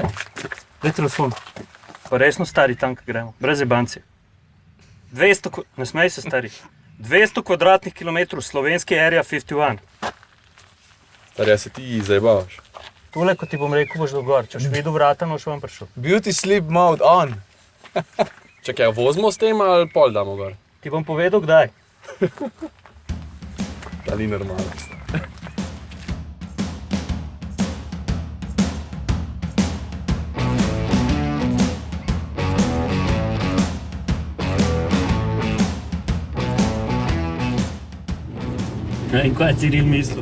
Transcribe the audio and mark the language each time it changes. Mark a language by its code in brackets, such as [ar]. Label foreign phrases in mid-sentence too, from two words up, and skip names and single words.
[sl] Daj telefon. Pa resno, stari, tam, kaj gremo. Brez jebanci. 200, ne smej se, stari. 200 kvadratnih kilometrov slovenski Area 51. Stari, a se ti zajebavaš? Tole, ko ti bom rekel, boš dogor. Če boš videl vrata, boš vam prišel. [en] Beauty sleep mode on. [sl] Čakaj, vozimo s tem ali pol damo gor? Ti bom povedal, kdaj. Ta ni normalno. In kaj je Ciril mislil?